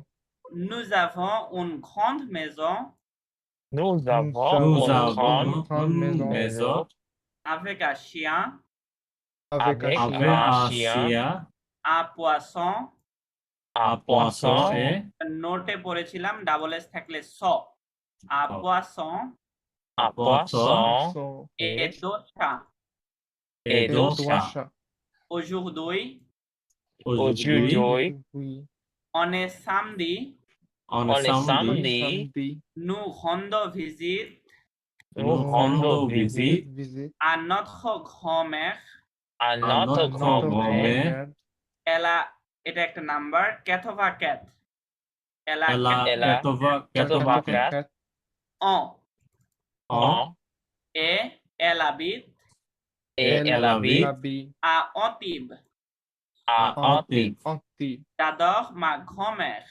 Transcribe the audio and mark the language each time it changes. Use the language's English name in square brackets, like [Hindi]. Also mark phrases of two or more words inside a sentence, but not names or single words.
[French] Nous avons une grande maison Nous avons Nous une avons grande une maison maison avec un chien, avec un avec chien, avec un un chien, chien, un poisson, un un poisson poisson, et [Bangla] নোটে পড়েছিলাম [English] double S [Bangla] থাকলে স un [French] Oh. poisson un poisson son et deux chats. et et deux deux chats. chats. Aujourd'hui, Aujourd'hui, Oui. on est samedi, On on est est samedi, samedi, nous rendons visite nous rendons visite Visite à notre grand-mère. à notre notre grand-mère. grand-mère. Elle a [Bangla] এটা একটা নাম্বার ক্যাথোভা ক্যাট [French] Elle a Elle a 84 en ans et elle habite et elle habite habite à Antibes. à à Antibes. Antibes. J'adore ma grand-mère.